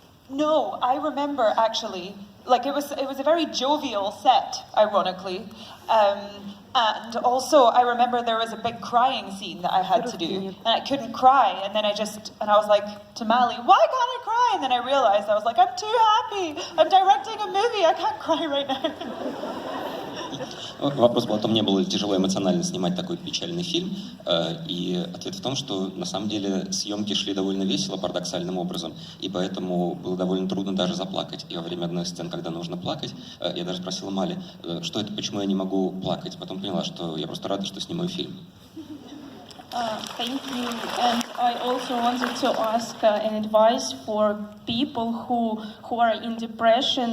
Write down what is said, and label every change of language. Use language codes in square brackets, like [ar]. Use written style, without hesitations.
[en] No, I remember actually, like it was a very jovial set, ironically, and also I remember there was a big crying scene that I had to do, and I couldn't cry, and then I was like to Mali, why can't I cry? And then I realized I was like, I'm too happy, I'm directing a movie, I can't cry right now. [ru] Вопрос был о том, мне было тяжело эмоционально снимать такой печальный фильм, и ответ в том, что на самом деле съемки шли довольно весело, парадоксальным образом, и поэтому было довольно трудно даже заплакать. И во время одной из сцен, когда нужно плакать, я даже спросила Мали, что это, почему я не могу плакать. Потом поняла, что я просто рада, что снимаю фильм. [en] Thank you. And I also wanted to ask an advice for people who are in depression.